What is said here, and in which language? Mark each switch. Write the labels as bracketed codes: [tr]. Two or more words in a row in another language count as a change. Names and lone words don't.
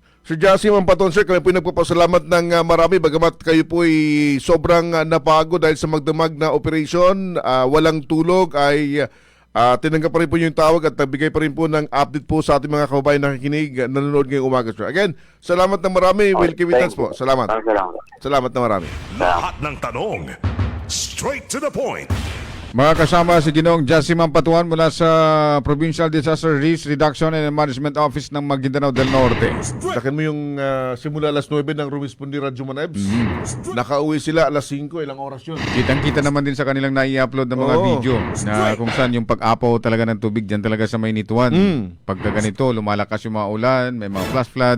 [tl] Sir Jasim Ampaton, sir, kami po nagpapasalamat ng marami bagamat kayo po ay sobrang napagod dahil sa magdamag na operasyon, walang tulog ay tinanggap pa rin po yung tawag at nagbigay pa rin po ng update po sa ating mga kababayan na nakikinig, nanonood ngayong umaga, sir. Again, salamat na marami. Will Kivitans po. Salamat. Salamat. Salamat na marami. Lahat ng tanong, [en] straight to the point. [tl] Mga kasama si Ginoong Jasimang Patuan mula sa Provincial Disaster Risk Reduction and Management Office ng Maguindanao del Norte. Dakin mo yung simula alas 9 ng Rumispondi Radyo Manebs. Nakauwi sila alas 5, ilang oras yun. Kitang-kita naman din sa kanilang nai-upload ng mga Oo. video na kung saan yung pag-apaw talaga ng tubig dyan talaga sa Maynituan. Pagka ganito, lumalakas yung mga ulan, may mga flash flood.